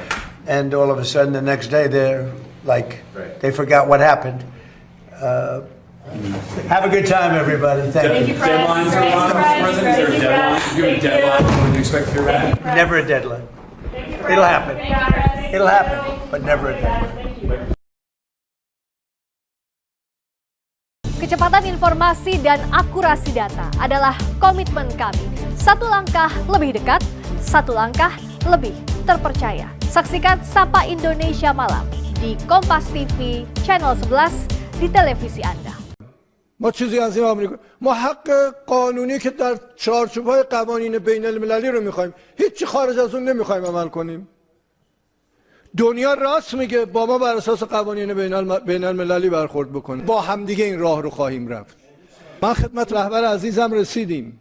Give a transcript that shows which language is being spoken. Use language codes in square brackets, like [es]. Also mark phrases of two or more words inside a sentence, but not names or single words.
[en] And all of a sudden, the next day, they're like, they forgot what happened. Have a good time, everybody. Thank you. Deadlines are on, President. Is there a deadline? Do you have a deadline when you expect to hear back? Never a deadline. It'll happen. It'll happen, but never a deadline. [id] Kecepatan informasi dan akurasi data adalah komitmen kami. Satu langkah lebih dekat, satu langkah lebih terpercaya. Saksikan Sapa Indonesia Malam di Kompas TV channel 11 di televisi Anda. [fa] ما چیزی از این آمریکا ما حق قانونی که در چارچوب‌های قوانین بین‌المللی رو می‌خوایم هیچ خارج از اون نمی‌خوایم عمل کنیم. دنیا راست میگه با ما بر اساس قوانین بین‌المللی برخورد بکنه. با همدیگه این راه رو خواهیم رفت. من خدمت رهبر عزیزم رسیدیم.